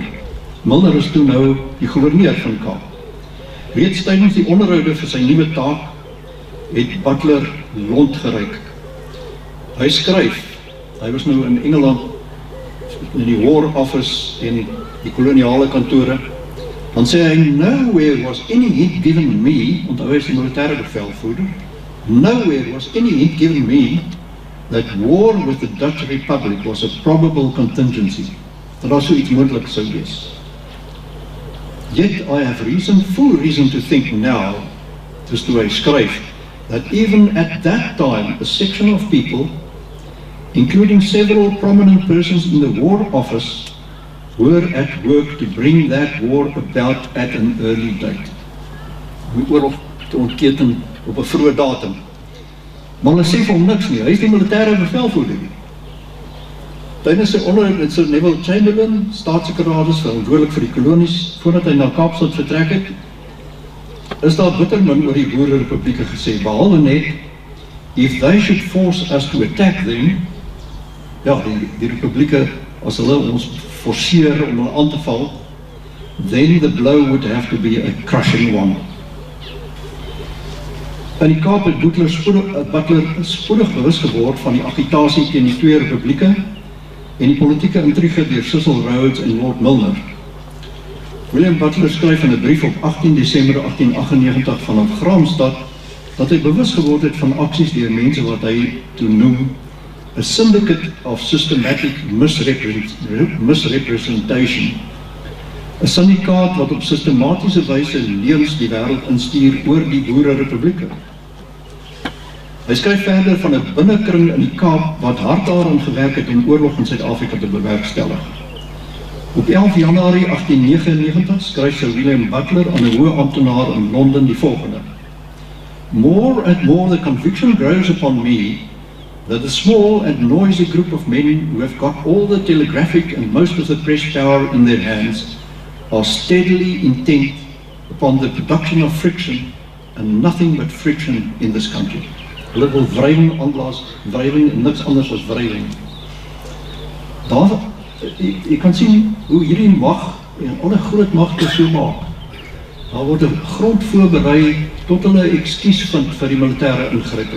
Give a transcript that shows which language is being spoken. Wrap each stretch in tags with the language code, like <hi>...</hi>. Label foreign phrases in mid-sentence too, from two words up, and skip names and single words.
<af>Milner is toe nou die gouverneur van Kaap. Reeds tydens die onderhoude vir sy nuwe taak het Butler lont geryk. Hy skryf, hy was nou in Engeland in die War Office en die koloniale kantore, dan sê hy,</af> <en>nowhere was any hint given me,</en> <af>want hy is die militêre bevelvoerder,</af> <en>nowhere was any hint given me that war with the Dutch Republic was a probable contingency,</en> <af>dat daar so iets moontlik sou wees.</af> <en>Yet I have full reason to think now,</en> <af>dus toe hy skryf,</af> <en>that even at that time a section of people, including several prominent persons in the War Office, were at work to bring that war about at an early date.</en> <af>Om die oorlog te ontketen op 'n vroeë datum. Maar hulle sê vir hom niks nie, hy is die militêre bevelvoerder. Tydens sy onderhoud met Sir Neville Chamberlain, staatssekretaris verantwoordelik vir die kolonies, voordat hy na Kaapstad vertrek het, is daar bitter min oor die boererepublieke gesê, behalwe net,</af> <en>if they should force us to attack them,</en> <af>ja, die republieke, as hulle ons forceer om hulle aan te val,</af> <en>then the blow would have to be a crushing one.</en> <af>In die Kaap het Butler spoedig bewus geword van die agitasie teen die 2 republieke en die politieke intrige deur Cecil Rhodes en Lord Milner. William Butler skryf in 'n brief op 18 Desember 1898 vanaf Graamsstad dat hy bewus geword het van aksies deur mense wat hy toe noem</af> <en>a syndicate of systematic misrepresentation.</en> <af>'n Syndikaat wat op sistematiese wyse leuns die wêreld instuur oor die boererepublieke. Hy skryf verder van 'n binnekring in die Kaap wat hard daaraan gewerk het om oorlog in Suid-Afrika te bewerkstellig. Op 11 Januarie 1899 skryf Sir William Butler aan 'n hoë amptenaar in Londen die volgende:</af> <en>More and more the conviction grows upon me that the small and noisy group of men who have got all the telegraphic and most of the press power in their hands are steadily intent upon the production of friction and nothing but friction in this country.</en> <af>Hulle wil wrywing aanblaas, wrywing en niks anders as wrywing. Daar, jy kan sien hoe hierdie mag en alle groot magte so maak. Daar word 'n grond voorberei tot hulle ekskuus vind vir die militêre ingryping.</af>